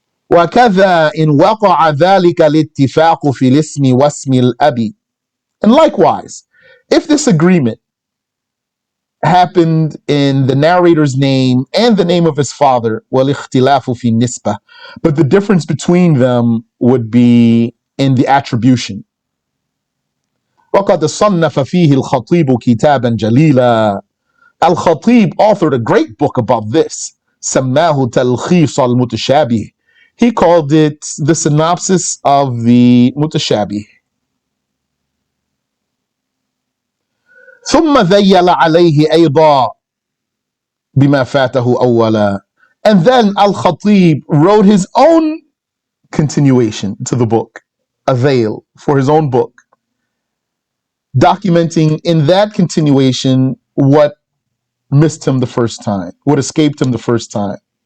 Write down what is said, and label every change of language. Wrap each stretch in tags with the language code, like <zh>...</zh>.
<ar>وكذا إن وقع ذلك الاتفاق في الاسم واسم الأب.</ar> <en>And likewise, if this agreement happened in the narrator's name and the name of his father,</en> <ar>والاختلاف في النسبة,</ar> <en>but the difference between them would be in the attribution.</en> <ar>وقد صنف فيه الخطيب كتابا جليلا.</ar> <en>Al-Khatib authored a great book about this.</en> <ar>سماه تلخيص المتشابه.</ar> <en>He called it the synopsis of the mutashabih.</en> <ar>ثم ذيل عليه أيضا بما فاته أولا.</ar> <en>And then Al-Khatib wrote his own continuation to the book, a veil for his own book, documenting in that continuation what missed him the first time, what escaped him the first time.</en>